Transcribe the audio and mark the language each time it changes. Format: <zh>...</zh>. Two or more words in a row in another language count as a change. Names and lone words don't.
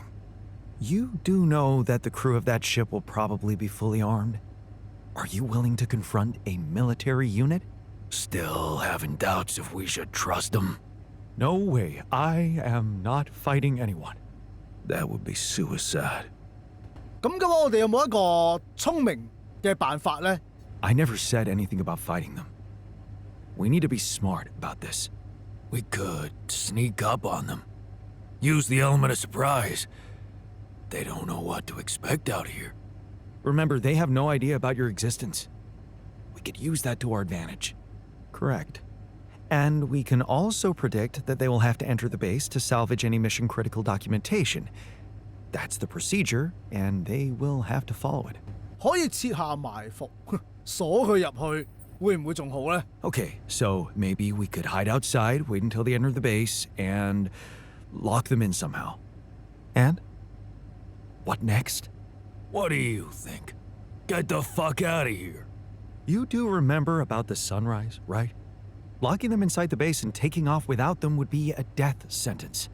<en>You do know that the crew of that ship will probably be fully armed? Are you willing to confront a military unit? Still having doubts if we should trust them? No way. I am not fighting anyone. That would be suicide.</en> <yue>咁我哋有冇一個聰明嘅辦法呢？</yue> <en>I never said anything about fighting them. We need to be smart about this. We could sneak up on them. Use the element of surprise. They don't know what to expect out here. Remember, they have no idea about your existence. We could use that to our advantage. Correct. And we can also predict that they will have to enter the base to salvage any mission-critical documentation. That's the procedure, and they will have to follow it.</en> <yue>可以設下埋伏，鎖佢入去， 會唔會仲好呢？</yue> <en>Okay, so maybe we could hide outside, wait until they enter the base, and lock them in somehow. And? What next? What do you think? Get the fuck out of here. You do remember about the sunrise, right? Locking them inside the base and taking off without them would be a death sentence.</en>